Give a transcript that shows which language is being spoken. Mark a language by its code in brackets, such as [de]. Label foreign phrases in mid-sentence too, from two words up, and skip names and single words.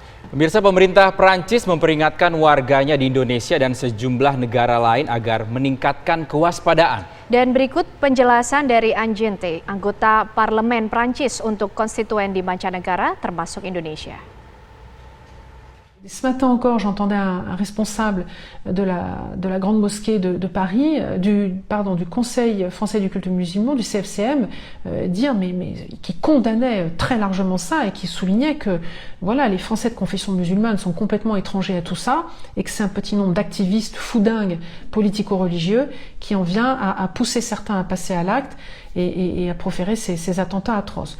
[id] Pemirsa, pemerintah Prancis memperingatkan warganya di Indonesia dan sejumlah negara lain agar meningkatkan kewaspadaan. Dan berikut penjelasan dari Angente, anggota Parlemen Prancis untuk konstituen di mancanegara termasuk Indonesia. [fr] Ce matin encore, j'entendais un responsable de la grande mosquée de Paris, du Conseil français du culte musulman, du CFCM, dire qui condamnait très largement ça et qui soulignait que voilà, les Français de confession musulmane sont complètement étrangers à tout ça et que c'est un petit nombre d'activistes foudingues politico-religieux qui en vient à pousser certains à passer à l'acte et à proférer ces attentats atroces.